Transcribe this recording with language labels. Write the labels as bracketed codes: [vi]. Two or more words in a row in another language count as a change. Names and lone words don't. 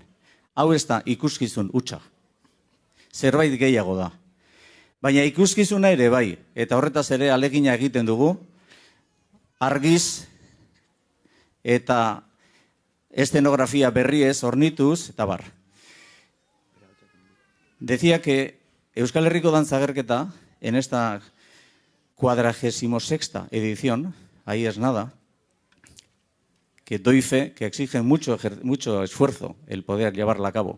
[eu] Hau ez da ikuskizun hutsa. Zerbait gehiago da. Baina ikuskizuna ere bai, eta horretaz ere alegina egiten dugu, argiz eta eszenografia berriez hornituz, eta bar. [es] Decía que Euskal Herriko dantza agerketa, en esta 46ª edición, ahí es nada, que doy fe, que exige mucho esfuerzo el poder llevarla a cabo.